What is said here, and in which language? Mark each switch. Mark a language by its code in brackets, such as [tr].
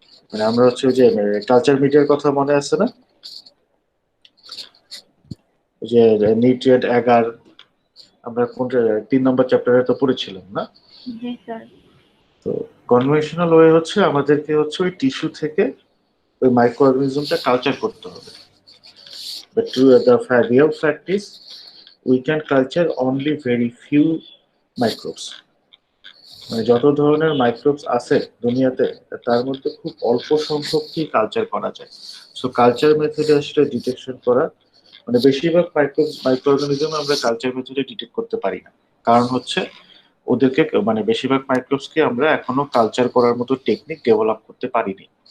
[bn] মানে আমরা হচ্ছে যে কালচার মিডিয়ার কথা মনে আছে না, যে নিউট্রিয়েন্ট অ্যাগার, আমরা কোনটা 3 নম্বর চ্যাপ্টারে তো পড়েছিলাম না? জি স্যার। তো কনভেনশনাল ওয়ে হচ্ছে আমাদেরকে হচ্ছে ওই টিস্যু থেকে ওই মাইক্রো অর্গানিজমটা কালচার করতে হবে। [en] But the real fact is we can culture only very few microbes. [bn] মানে যত ধরনের মাইক্রোবস আছে দুনিয়াতে, তার মধ্যে খুব অল্প সংখ্যকই কালচার করা যায়। সো কালচার মেথডে আসলে ডিটেকশন করা, মানে বেশিরভাগ মাইক্রো অর্গানিজম আমরা কালচার মেথডে ডিটেক্ট করতে পারি না। কারণ হচ্ছে ওদেরকে মানে বেশিরভাগ মাইক্রোবসকে আমরা এখনো কালচার করার মতো টেকনিক ডেভেলপ করতে পারিনি।